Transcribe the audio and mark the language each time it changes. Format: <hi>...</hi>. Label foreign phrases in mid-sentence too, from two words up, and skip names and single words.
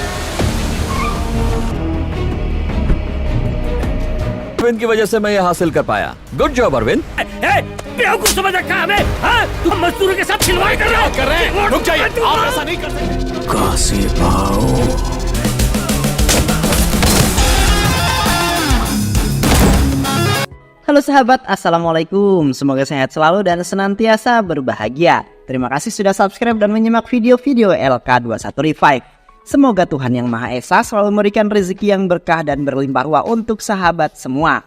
<hi>अरविंद की वजह से मैं ये हासिल कर पाया।</hi> <en>Good job</en> <hi>अरविंद। बेवकूफ समझ रखा है हमें? हाँ? तुम मजदूरों के साथ खिलवाड़ कर रहे हो? रुक जाइए, आप ऐसा नहीं कर सकते। काशी भाऊ।</hi> <id>Halo sahabat, Assalamualaikum. Semoga sehat selalu dan senantiasa berbahagia. Terima kasih sudah subscribe dan menyimak video-video LK21 Revive. Semoga Tuhan Yang Maha Esa selalu memberikan rezeki yang berkah dan berlimpah ruah untuk sahabat semua.</id>